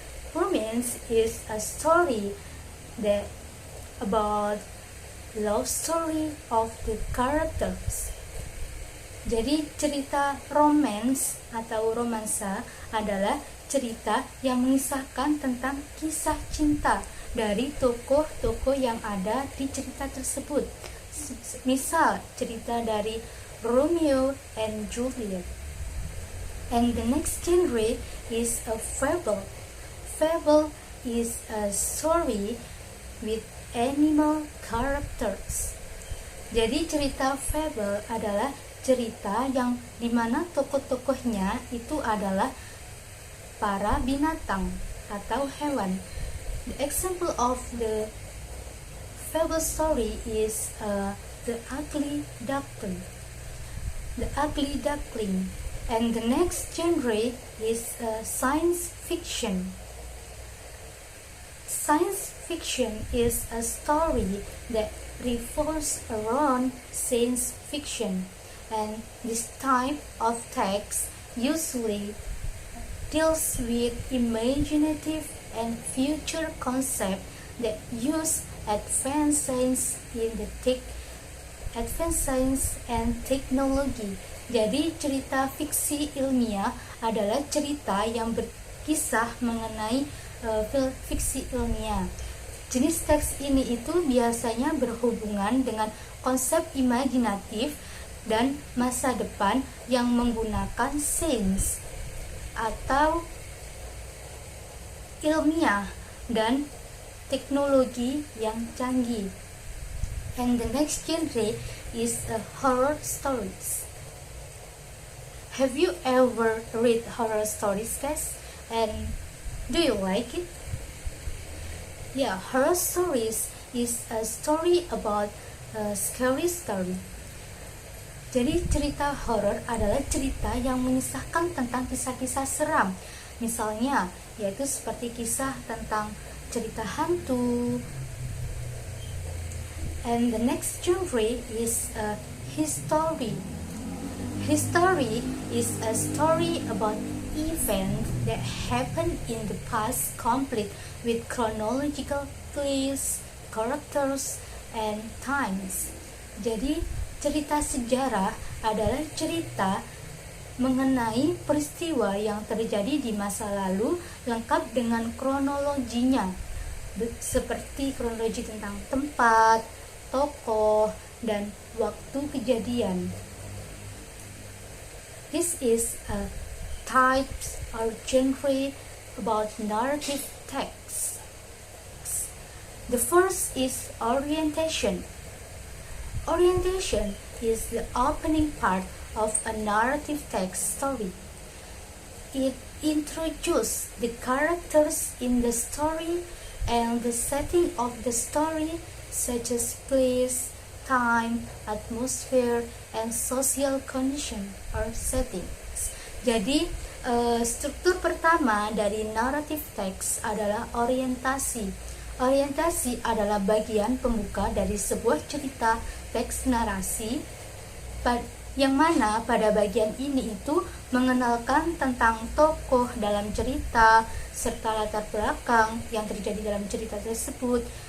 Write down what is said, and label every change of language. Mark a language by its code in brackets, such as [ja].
[en] Romance is a story that about love story of the characters. [id] Jadi cerita romance atau romansa adalah cerita yang mengisahkan tentang kisah cinta dari tokoh-tokoh yang ada di cerita tersebut. Misal cerita dari Romeo and Juliet. [en] And the next genre is a fable. Fable is a story with animal characters. [id] Jadi cerita fable adalah cerita yang dimana tokoh-tokohnya itu adalah para binatang atau hewan. [en] The example of the fable story is the ugly duckling. The ugly duckling. And the next genre is science fiction. Science fiction is a story that revolves around science fiction, and this type of text usually deals with imaginative and future concepts that use advanced science and technology. [id] Jadi cerita fiksi ilmiah adalah cerita yang berkisah mengenai fiksi ilmiah. Jenis teks ini itu biasanya berhubungan dengan konsep imajinatif dan masa depan yang menggunakan sains atau ilmiah dan teknologi yang canggih. [en] And the next genre is horror stories. Have you ever read horror stories, guys? And do you like it? Yeah, horror stories is a story about a scary story. [id] Jadi cerita horor adalah cerita yang mengisahkan tentang kisah-kisah seram. Misalnya, yaitu seperti kisah tentang cerita hantu. [en] And the next genre is history. History is a story about events that happened in the past, complete with chronological place, characters, and times. [id] Jadi, cerita sejarah adalah cerita mengenai peristiwa yang terjadi di masa lalu, lengkap dengan kronologinya, seperti kronologi tentang tempat, tokoh, dan waktu kejadian. [en] This is a types or genre about narrative text. The first is orientation. Orientation is the opening part of a narrative text story. It introduces the characters in the story and the setting of the story, such as place, time, atmosphere, and social condition or settings. [id] Jadi, struktur pertama dari narrative text adalah orientasi. Orientasi adalah bagian pembuka dari sebuah cerita teks narasi, yang mana pada bagian ini itu mengenalkan tentang tokoh dalam cerita serta latar belakang yang terjadi dalam cerita tersebut.